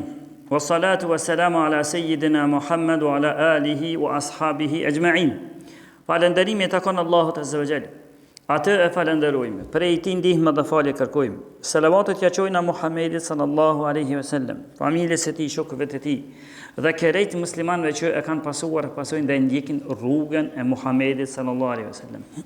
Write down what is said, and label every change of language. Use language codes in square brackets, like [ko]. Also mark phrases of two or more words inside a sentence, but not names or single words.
[ar] والصلاة والسلام على سيدنا محمد وعلى آله وأصحابه أجمعين. [sq] Falënderimi e takon Allahut [ar] عز وجل. [sq] Atë e falenderojmë. Prej tij ndihmë dhe falje kërkojmë. Selavatet ja qojna Muhammedit [ar] صلى الله عليه وسلم, [sq] familjes së tij, shokëve të tij dhe kerejt muslimanëve që e kanë pasuar, pasojnë dhe ndjekin rrugën e Muhammedit [ar] صلى الله عليه وسلم.